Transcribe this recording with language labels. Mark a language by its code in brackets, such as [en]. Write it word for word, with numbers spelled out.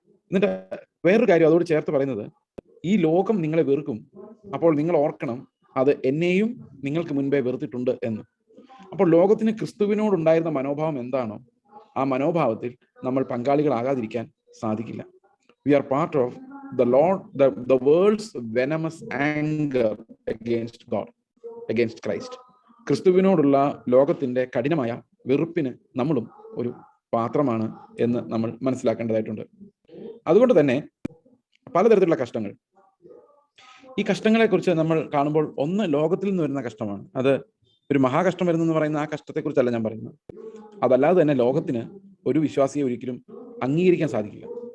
[ml] എന്നിട്ട് വേറൊരു കാര്യം അതോട് ചേർത്ത് പറയുന്നത്, ഈ ലോകം നിങ്ങളെ വെറുക്കും, അപ്പോൾ നിങ്ങൾ ഓർക്കണം അത് എന്നെയും നിങ്ങൾക്ക് മുൻപേ വെറുത്തിട്ടുണ്ട് എന്ന്. അപ്പോൾ ലോകത്തിന് ക്രിസ്തുവിനോടുണ്ടായിരുന്ന മനോഭാവം എന്താണോ ആ മനോഭാവത്തിൽ നമ്മൾ പങ്കാളികളാകാതിരിക്കാൻ സാധിക്കില്ല. [en] We are part of the Lord, the the world's venomous anger against God, against Christ. [ml] ക്രിസ്തുവിനോടുള്ള ലോകത്തിൻ്റെ കഠിനമായ വെറുപ്പിന് നമ്മളും ഒരു പാത്രമാണ് എന്ന് നമ്മൾ മനസ്സിലാക്കേണ്ടതായിട്ടുണ്ട്. അതുകൊണ്ട് തന്നെ പലതരത്തിലുള്ള കഷ്ടങ്ങൾ, ഈ കഷ്ടങ്ങളെക്കുറിച്ച് നമ്മൾ കാണുമ്പോൾ, ഒന്ന് ലോകത്തിൽ നിന്ന് വരുന്ന കഷ്ടമാണ്. അത് ഒരു മഹാകഷ്ടം വരുന്നെന്ന് പറയുന്ന ആ കഷ്ടത്തെക്കുറിച്ചല്ല ഞാൻ പറയുന്നത്. അതല്ലാതെ തന്നെ ലോകത്തിന് ഒരു വിശ്വാസിയെ ഒരിക്കലും അംഗീകരിക്കാൻ സാധിക്കില്ല.